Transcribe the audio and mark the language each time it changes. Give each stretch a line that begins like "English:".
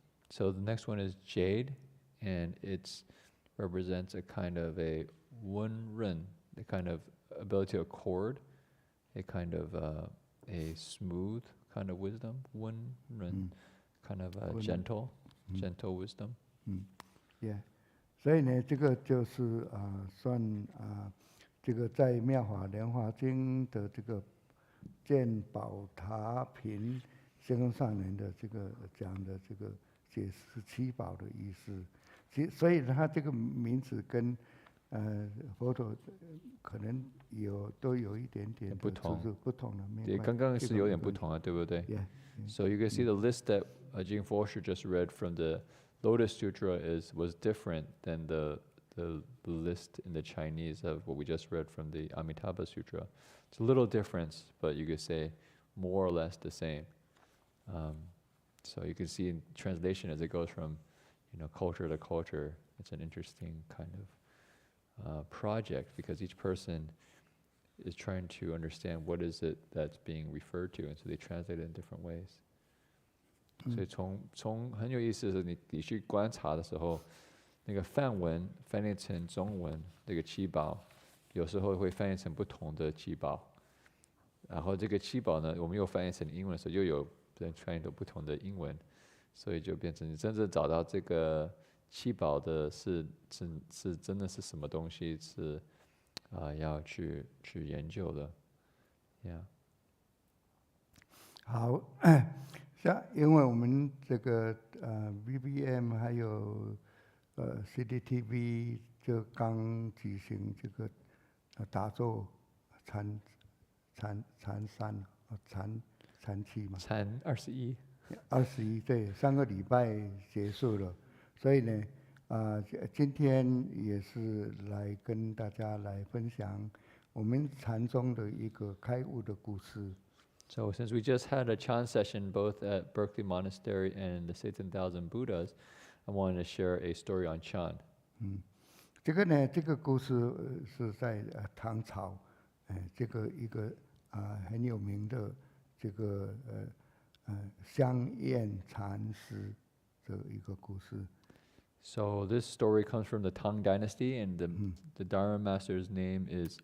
English: So the next one is jade, and it represents a kind of a wunren, the kind of ability to accord, a kind of a smooth kind of wisdom, wunren, kind of gentle wisdom.
Chinese: Yeah， 所以呢，这个就是算这个在《妙法莲华经》的这个见宝塔品先生上人的这个讲的这个解释七宝的意思，所以他这个名字跟佛陀可能都有一点点不同，不同的。对，刚刚是有点不同啊，对不对？
English: So you can see the list that Jing Forsher just read from the Lotus Sutra was different than the list in the Chinese of what we just read from the Amitabha Sutra. It's a little difference, but you could say more or less the same. So you can see in translation as it goes from, culture to culture. It's an interesting kind of project because each person is trying to understand what is it that's being referred to, and so they translate it in different ways.
Chinese: 所以从很有意思的是，你去观察的时候，那个梵文翻译成中文，这个七宝，有时候会翻译成不同的七宝。然后这个七宝呢，我们又翻译成英文的时候，又有人翻译到不同的英文，所以就变成你真正找到这个七宝的是真的是什么东西，是要去研究的。
English: Yeah.
Chinese: 好。因为我们这个BBM 还有CCTV 就刚举行这个打坐禅期嘛，禅21，对，3个礼拜结束了，所以呢，今天也是来跟大家来分享我们禅宗的一个开悟的故事。
English: So since we just had a Chan session both at Berkeley Monastery and the 16,000 Buddhas, I wanted to share a story on Chan.
Chinese: 这个呢，这个故事是在唐朝，这个一个很有名的这个香艳禅师的一个故事。
English: So this story comes from the Tang Dynasty, and the Dharma master's name is